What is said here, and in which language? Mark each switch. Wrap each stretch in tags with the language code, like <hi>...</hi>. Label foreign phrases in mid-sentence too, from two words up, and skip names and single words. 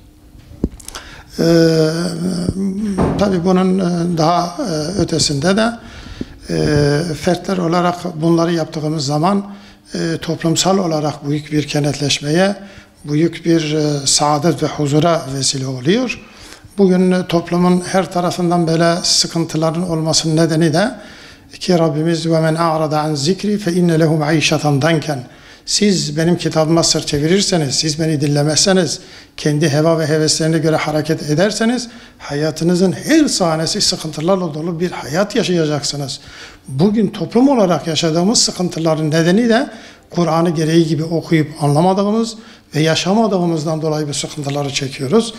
<tr>Tabii bunun daha ötesinde de fertler olarak bunları yaptığımız zaman toplumsal olarak büyük bir kenetleşmeye, büyük bir saadet ve huzura vesile oluyor. Bugün toplumun her tarafından böyle sıkıntıların olmasının nedeni de ki Rabbimiz</tr> <ar>وَمَنْ أَعْرَضَ عَنْ ذِكْرِ فَاِنَّ لَهُ مَعِيشَةً دَنْكًا</ar> <tr>siz benim kitabıma sırt çevirirseniz, siz beni dinlemezseniz, kendi heva ve heveslerine göre hareket ederseniz hayatınızın her sahnesi sıkıntılarla dolu bir hayat yaşayacaksınız. Bugün toplum olarak yaşadığımız sıkıntıların nedeni de Kur'an'ı gereği gibi okuyup anlamadığımız ve yaşamadığımızdan dolayı bu sıkıntıları çekiyoruz.</tr>